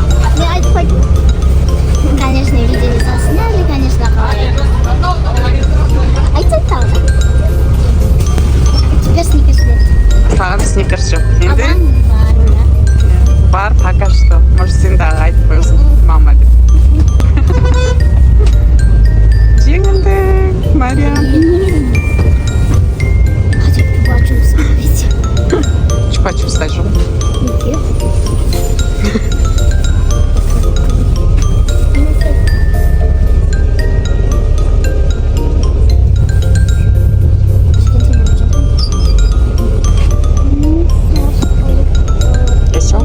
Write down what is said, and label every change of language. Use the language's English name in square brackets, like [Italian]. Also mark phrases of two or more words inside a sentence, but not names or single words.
[Kazakh] Мен айтып қойдым. [Russian] Конечно, видео засняли, конечно, қалай. [Kazakh] Айтсай тағы да. Теперь сникерс бер. Саған сникерс жоқ. Енді Адам бар, да. бар, [Russian] пока что. [Kazakh] Может, сен дағы айтып қойсың, мама деп. Жеңілдің, Мариям. [Russian] Хотя бы побачимся, видите. [Kazakh] Чупа-чупс дай жоқ. Неге? Есел?